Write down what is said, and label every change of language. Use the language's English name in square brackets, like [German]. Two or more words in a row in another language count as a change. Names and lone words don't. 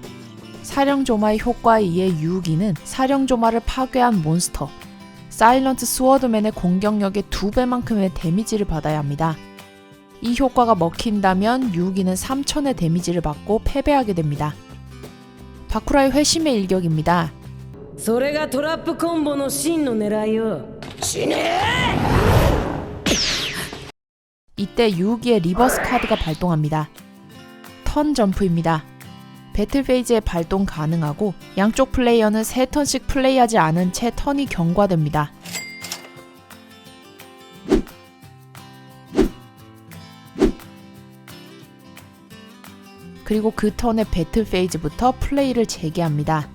[Korean] 사령 조마의 효과에 의해 유기는 사령 조마를 파괴한 몬스터 사일런트 스워드맨의 공격력의 2배만큼의 데미지를 받아야 합니다. 이 효과가 먹힌다면 유기는 3000의 데미지를 받고 패배하게 됩니다. 바쿠라의 회심의 일격입니다. [Japanese] それがトラップコンボの真の狙いよ。死ね! [Korean] 이때 유기의 리버스 카드가 발동합니다. 턴 점프입니다. 배틀 페이지에 발동 가능하고 양쪽 플레이어는 3턴씩 플레이하지 않은 채 턴이 경과됩니다. 그리고 그 턴의 배틀 페이지부터 플레이를 재개합니다.